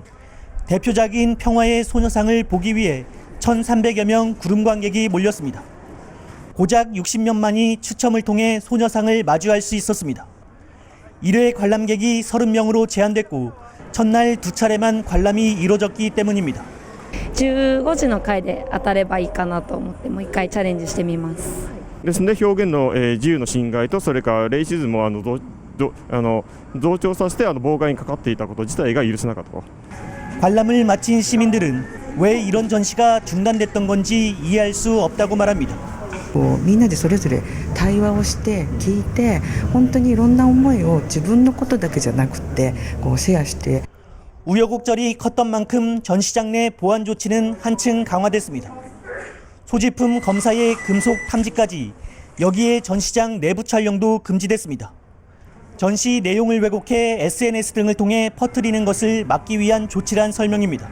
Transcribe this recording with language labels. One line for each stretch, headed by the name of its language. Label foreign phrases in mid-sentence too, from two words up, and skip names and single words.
Korean: 대표작인 평화의 소녀상을 보기 위해 1,300여 명 구름 관객이 몰렸습니다. 고작 60명만이 추첨을 통해 소녀상을 마주할 수 있었습니다. 1회 관람객이 30명으로 제한됐고 첫날 2차례만 관람이 이루어졌기 때문입니다.
Japanese: 15 時の回で当たればいいかなと思ってもう一回チャレンジしてみます。ですので表現の自由の侵害とそれからレイシズムを増長させて妨害にかかっていたこと自体が許せなかったと。
Korean: 관람을 마친 시민들은 왜 이런 전시가 중단됐던 건지 이해할 수 없다고 말합니다.
Japanese: みんなでそれぞれ対話をして聞いて本当にいろんな思いを自分のことだけじゃなくてシェアして
Korean: 우여곡절이 컸던 만큼 전시장 내 보안 조치는 한층 강화됐습니다. 소지품 검사의 금속 탐지까지 여기에 전시장 내부 촬영도 금지됐습니다. 전시 내용을 왜곡해 SNS 등을 통해 퍼뜨리는 것을 막기 위한 조치란 설명입니다.